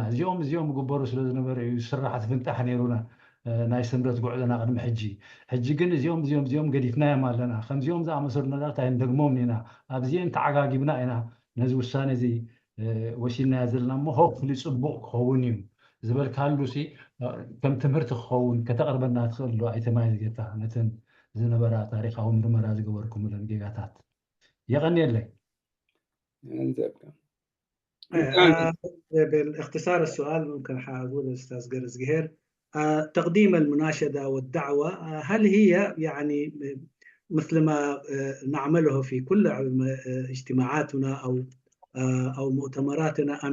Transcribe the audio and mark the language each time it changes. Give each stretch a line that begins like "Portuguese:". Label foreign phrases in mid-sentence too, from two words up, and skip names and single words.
Tigrinya: እዚኦም ዝግበሩ ስለ ዝነበረ እዩ ስራሕቲ ፍንጣሕ ነይሩና ናይ ስምረት ጉዕዞና ቅድሚ ሕጂ ግን እዚኦም ገዲፍናዮም ኣለና ከምዚኦም ዝኣመሰሉ ነገራት ኣይንደግሞም ኢና ኣብዚአን ተዓጋጊብና ኢና ነዚ ውሳነ እዚ ወሲድናዮ ዘለና እሞ ሆፕፉሊ ፅቡቅ ክኸውን እዩ ዝበልካሉሲ ከም ትምህርቲ ክኸውን ከተቕርበና ትኽእል ዶ ኣይተማይዝ ጌርካ ነተን ዝነበራ ታሪካዊ ምርመራ ዝገበርኩምለን ጌጋታት የቀኒየለይ
Arabic: بالاختصار السؤال ممكن حاقول الأستاذ قرزقهير تقديم المناشدة والدعوة هل هي يعني مثل ما نعمله في كل اجتماعاتنا أو مؤتمراتنا أم